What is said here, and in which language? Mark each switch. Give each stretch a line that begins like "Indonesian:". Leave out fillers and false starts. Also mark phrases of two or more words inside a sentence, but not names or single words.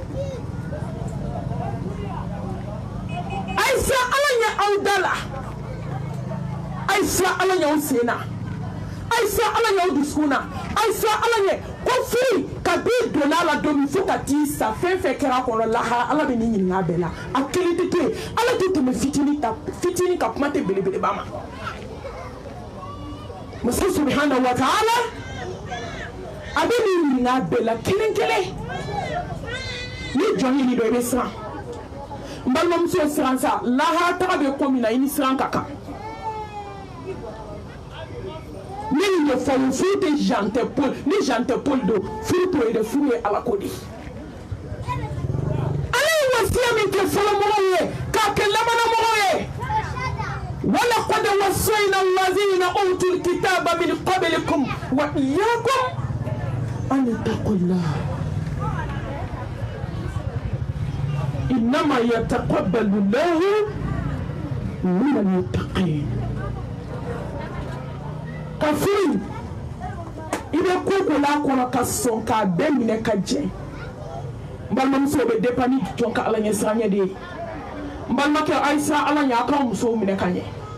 Bambara: a ye siran ala ɲɛ aw da la a ye siran ala ɲɛ aw sen na a ye siran ala ɲɛ aw dusukun na a ye siran ala ɲɛ ko furu ka b'i donna a la don min fo ka t'i sa fɛn fɛn kɛra a kɔnɔ lahara ala bɛ n'i ɲininka a bɛɛ la a kelen tɛ to yen ala tɛ tɛmɛ fitinin ka kuma tɛ belebeleba ma masa
Arabic: سبحانه وتعالى
Bambara: a bɛ n'i ɲininka a bɛɛ la kelen kelen ni jɔn ɲini dɔ i bɛ siran n balimamuso siran sa lahara taga bɛ ko min na i ni siran ka kan ni nin ye fɔlɔ furu tɛ jan tɛ poli ni jan tɛ poli don furu t'o ye dɛ furu ye ala ko de ye ala ye wasiya min kɛ fɔlɔ mɔgɔw ye k'a kɛ labanna mɔgɔw ye
Arabic: ولقد وصينا الذين أوتوا الكتاب من قبلكم وإياكم أن اتقوا الله إنما يتقبل الله من المتقين
Bambara: ka furu i bɛ ko ko la kɔnɔ ka sɔn k'a bɛɛ minɛ ka jɛ n balimamuso bɛ dépend ni jɔn ka ala ɲɛ siranya de ye n balimakɛ a ye siran ala ɲɛ a k'aw musow minɛ ka ɲɛ